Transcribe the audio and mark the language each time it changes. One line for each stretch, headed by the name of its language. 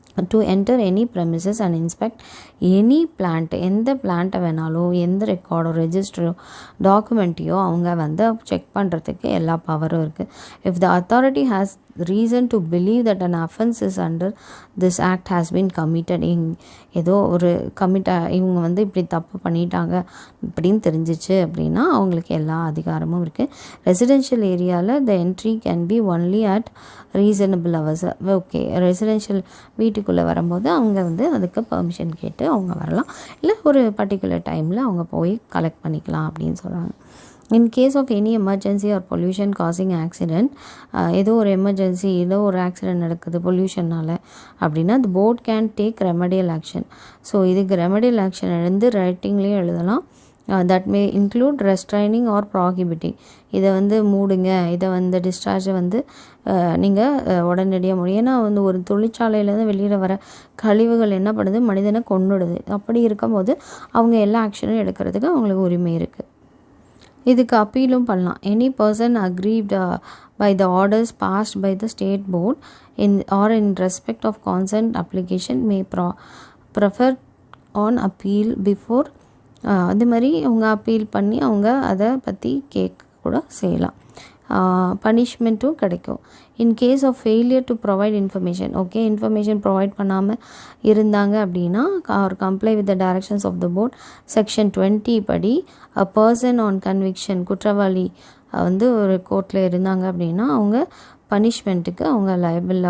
English: to enter any premises and inspect any plant,
Tamil: எந்த பிளான்ட்டை வேணாலும், எந்த ரெக்கார்டோ ரெஜிஸ்டரோ டாக்குமெண்ட்டையோ அவங்க வந்து செக் பண்ணுறதுக்கு எல்லா பவரும் இருக்குது.
English: if the authority has reason to believe that an offense is under this act has been committed,
Tamil: ஏதோ ஒரு இவங்க வந்து இப்படி தப்பு பண்ணிட்டாங்க இப்படின்னு தெரிஞ்சிச்சு அப்படின்னா அவங்களுக்கு எல்லா அதிகாரமும் இருக்குது.
English: Residential ஏரியாவில் the entry can be only at reasonable hours.
Tamil: Okay, residential வீட்டுக்குள்ளே வரும்போது அவங்க வந்து அதுக்கு பர்மிஷன் கேட்டு அவங்க வரலாம், இல்லை ஒரு பர்டிகுலர் டைமில் அவங்க போய் கலெக்ட் பண்ணிக்கலாம் அப்படின்னு சொல்கிறாங்க.
English: in case of any emergency or pollution causing accident,
Tamil: ஏதோ ஒரு எமர்ஜென்சி, ஏதோ ஒரு ஆக்சிடெண்ட் நடக்குது பொல்யூஷனால் அப்படின்னா
English: the board can take remedial action.
Tamil: So இதுக்கு ரெமடியல் ஆக்ஷன் எழுந்து ரைட்டிங்லேயும் எழுதலாம்.
English: That may include restraining or prohibiting.
Tamil: இதை வந்து மூடுங்க, இதை வந்து டிஸ்சார்ஜை வந்து நீங்கள் உடனடியாக முடியும். ஏன்னா வந்து ஒரு தொழிற்சாலையிலேருந்து வெளியில் வர கழிவுகள் என்ன பண்ணுது, மனிதனை கொன்னுடுது. அப்படி இருக்கும்போது அவங்க எல்லா ஆக்ஷனும் எடுக்கிறதுக்கு அவங்களுக்கு உரிமை இருக்குது. இதுக்கு அப்பீலும் பண்ணலாம்.
English: Any person aggrieved by the orders passed by the state board in respect of consent application may prefer on appeal before.
Tamil: அது மாதிரி அவங்க அப்பீல் பண்ணி அவங்க அதை பற்றி கேட்க கூட செய்யலாம். பனிஷ்மெண்ட்டும் கிடைக்கும்.
English: in case of failure to provide information,
Tamil: okay, information provide பண்ணாமல் இருந்தாங்க அப்படின்னா
English: or comply with the directions of the board section 20
Tamil: படி
English: a person on conviction,
Tamil: குற்றவாளி வந்து ஒரு கோர்ட்டில் இருந்தாங்க அப்படின்னா அவங்க பனிஷ்மெண்ட்டுக்கு அவங்க லைபிள்.